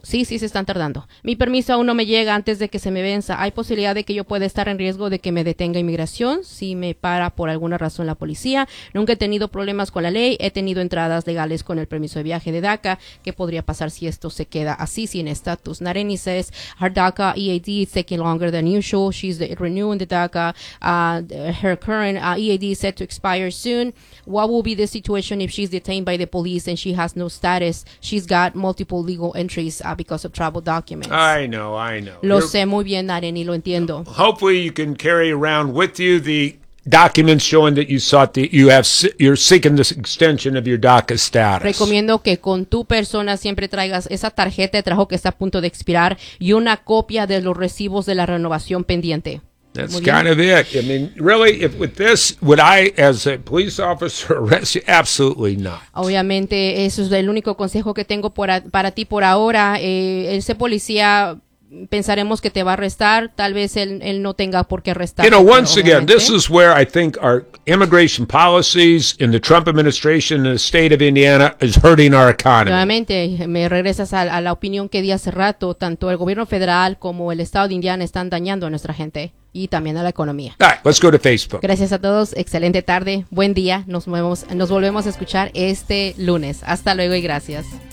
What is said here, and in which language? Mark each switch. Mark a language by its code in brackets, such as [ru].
[es] Sí, sí, se están tardando. Mi permiso aún no me llega antes de que se me venza. ¿Hay posibilidad de que yo pueda estar en riesgo de que me detenga inmigración si me para por alguna razón la policía? Nunca he tenido problemas con la ley. He tenido entradas legales con el permiso de viaje de DACA. ¿Qué podría pasar si esto se queda así sin estatus? [en] Nareni says, her DACA EAD is taking longer than usual. She's renewing the DACA. Her current EAD is set to expire soon. What will be the situation if she's detained by the police and she has no status? She's got multiple legal entries because of travel documents. I know. [es] Sé muy bien, Nareni, lo entiendo. [en] Hopefully you can carry around with you the documents showing that you're seeking this extension of your DACA status. [es] Recomiendo que con tu persona siempre traigas esa tarjeta de trabajo que está a punto de expirar y una copia de los recibos de la renovación pendiente. [en] That's kind of it. I mean, really, if with this, would I, as a police officer, arrest you? Absolutely not. [es] Obviamente, eso es el único consejo que tengo para ti por ahora. Ese policía, pensaremos que te va a arrestar. Tal vez él no tenga por qué arrestar. [en] You know, once again, this is where I think our immigration policies in the Trump administration in the state of Indiana is hurting our economy. [es] Nuevamente, me regresas a la opinión que di hace rato. Tanto el gobierno federal como el estado de Indiana están dañando a nuestra gente. Y también a la economía. [en] All right, let's go to Facebook. [es] Gracias a todos. Excelente tarde. Buen día. Nos volvemos a escuchar este lunes. Hasta luego y gracias.